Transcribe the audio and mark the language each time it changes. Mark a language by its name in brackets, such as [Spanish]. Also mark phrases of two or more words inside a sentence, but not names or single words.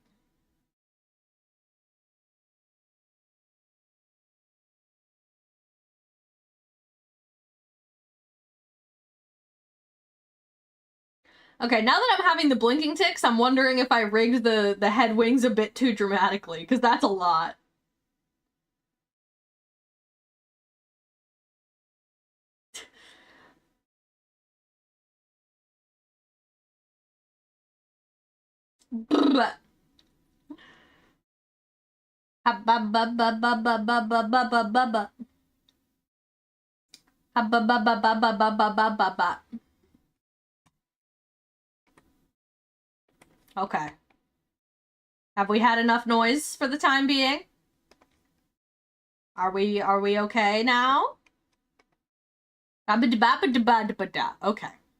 [English] Okay, now that I'm having the blinking ticks, I'm wondering if I rigged the head wings a bit too dramatically, because that's a lot. Ha ba ba ba ba ba ba ba ba ba ba ba. Ha ba ba ba ba ba ba ba ba ba ba. Okay. Have we had enough noise for the time being? Are we okay now? Okay.